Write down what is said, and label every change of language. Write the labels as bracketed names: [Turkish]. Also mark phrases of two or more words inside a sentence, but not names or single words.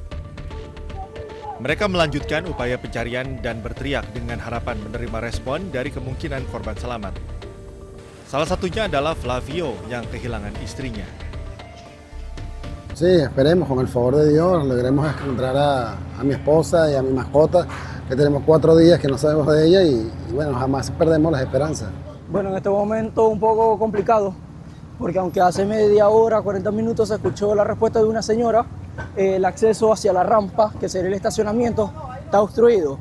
[Indonesian] Mereka melanjutkan upaya pencarian dan berteriak dengan harapan menerima respon dari kemungkinan korban selamat. Salah satunya adalah Flavio yang kehilangan istrinya. [Spanish] Sí, esperemos con el favor de Dios logremos encontrar a mi esposa y a mi mascota, que tenemos 4 días que no sabemos de ella y bueno, jamás perdemos las esperanzas. Bueno, en este momento un poco complicado, porque aunque hace media hora, 40 minutos se escuchó la respuesta de una señora, el acceso hacia la rampa, que sería el estacionamiento, está obstruido.